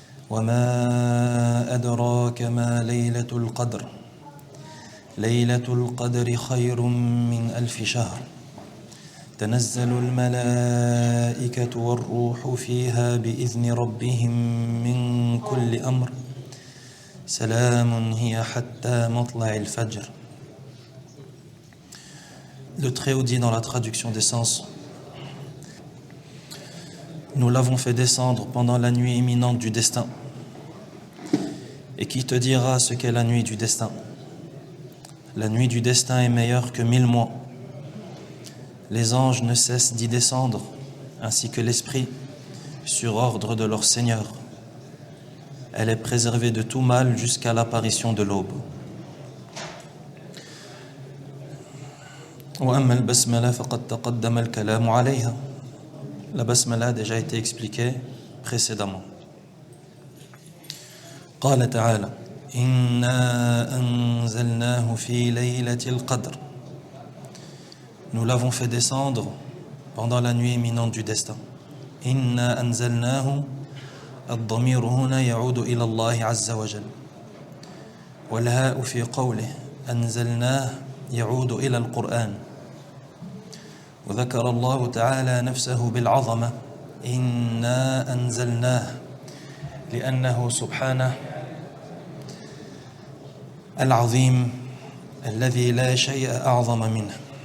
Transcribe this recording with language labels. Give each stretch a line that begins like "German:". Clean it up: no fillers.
Arabic: وما أدراك ما ليلة القدر ليلة القدر خير من 1000 شهر تنزل الملائكة والروح فيها بإذن ربهم من كل أمر سلام هي حتى مطلع الفجر.
French: Le Très-Haut dit dans la traduction des sens: Nous l'avons fait descendre pendant la nuit imminente du destin. Et qui te dira ce qu'est la nuit du destin? La nuit du destin est meilleure que 1000 mois. Les anges ne cessent d'y descendre, ainsi que l'esprit, sur ordre de leur Seigneur. Elle est préservée de tout mal jusqu'à l'apparition de l'aube.
Arabic: وأما البسملة فقد تقدم الكلام عليها.
French: La basmala a déjà été expliquée précédemment.
Arabic: قال تعالى إنا أنزلناه في ليلة القدر.
French: Nous l'avons fait descendre pendant la nuit imminente du destin.
Arabic: إنا أنزلناه الضمير هنا يعود إلى الله عز وجل والهاء في قوله أنزلناه يعود إلى القرآن. وذكر الله تعالى نفسه بالعظمة إنا أنزلناه لأنه سبحانه العظيم الذي لا شيء أعظم منه.